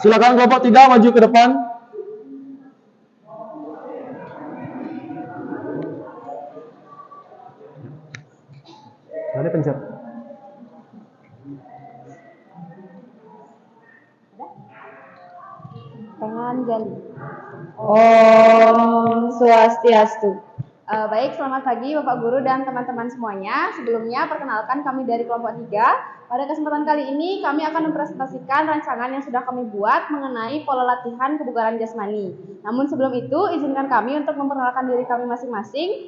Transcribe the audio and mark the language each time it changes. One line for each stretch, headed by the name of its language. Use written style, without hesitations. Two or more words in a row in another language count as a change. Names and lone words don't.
Indonesian: Silakan kelompok tiga maju ke depan. Tadi pencet. Tangan jali.
Balinese: Om Swastiastu.
Indonesian: Baik, selamat pagi Bapak Guru dan teman-teman semuanya. Sebelumnya, perkenalkan kami dari kelompok 3. Pada kesempatan kali ini, kami akan mempresentasikan rancangan yang sudah kami buat mengenai pola latihan kebugaran jasmani. Namun sebelum itu, izinkan kami untuk memperkenalkan diri kami masing-masing.